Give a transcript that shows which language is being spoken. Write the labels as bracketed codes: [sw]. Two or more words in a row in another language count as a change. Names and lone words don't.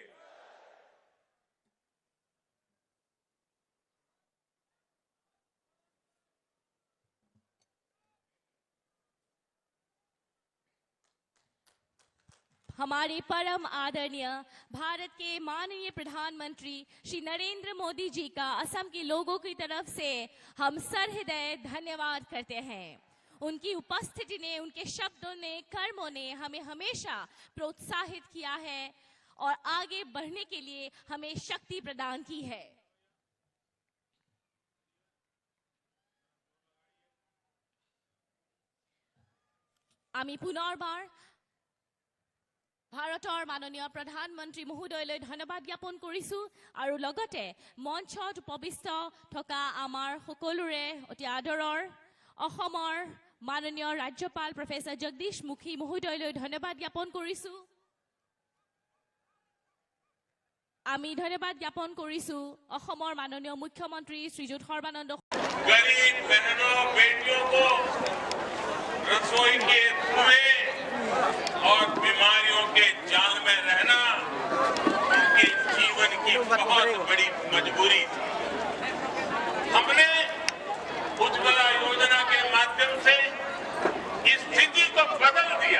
[hi] हमारे परम आदरणीय भारत के माननीय प्रधानमंत्री श्री नरेंद्र मोदी जी का असम के लोगों की तरफ से हम सहृदय धन्यवाद करते हैं। उनकी उपस्थिति ने, उनके शब्दों ने, कर्मों ने हमें हमेशा प्रोत्साहित किया है और आगे बढ़ने के लिए हमें शक्ति प्रदान की है। [as] আমি পুনৰবাৰ ভাৰতৰ মাননীয় প্ৰধানমন্ত্ৰী মহোদয়লৈ ধন্যবাদ জ্ঞাপন কৰিছো আৰু লগতে মঞ্চত উপবিষ্ট থকা আমাৰ সকলোৰে অতি আদৰৰ অসমৰ মাননীয় ৰাজ্যপাল প্ৰফেসৰ জগদীশ মুখী মহোদয়লৈ ধন্যবাদ জ্ঞাপন কৰিছো। আমি ধন্যবাদ জ্ঞাপন কৰিছো অসমৰ মাননীয় মুখ্যমন্ত্ৰী শ্ৰীযুত সৰ্বানন্দ। [hi] गरीब बहनों बेटियों को रसोई के धुएं और बीमारियों के जाल में रहना उनके जीवन की बहुत बड़ी मजबूरी थी। हमने उज्ज्वला योजना के माध्यम से इस स्थिति को बदल दिया।